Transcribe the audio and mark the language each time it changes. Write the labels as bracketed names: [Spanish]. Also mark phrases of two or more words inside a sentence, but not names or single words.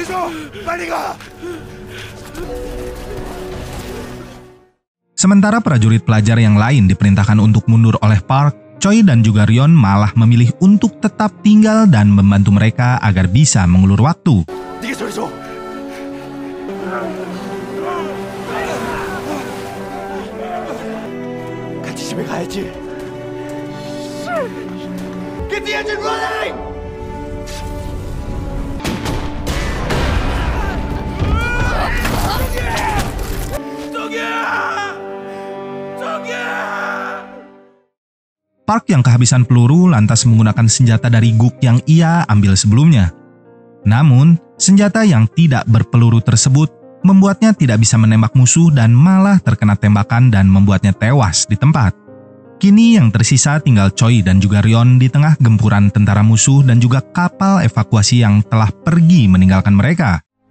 [Korean] 빨리 가. [Indonesian] Sementara prajurit pelajar yang lain diperintahkan untuk mundur oleh Park, Choi dan juga Ryon malah memilih untuk tetap tinggal dan membantu mereka agar bisa mengulur waktu. [Korean] 네가 저리 줘. 같이 집에 가야지. [English] Get the engine running! [Indonesian] Park yang kehabisan peluru lantas menggunakan senjata dari Guk yang ia ambil sebelumnya. Namun, senjata yang tidak berpeluru tersebut membuatnya tidak bisa menembak musuh dan malah terkena tembakan dan membuatnya tewas di tempat. Kini yang tersisa tinggal Choi dan juga Ryon di tengah gempuran tentara musuh dan juga kapal evakuasi yang telah pergi meninggalkan mereka.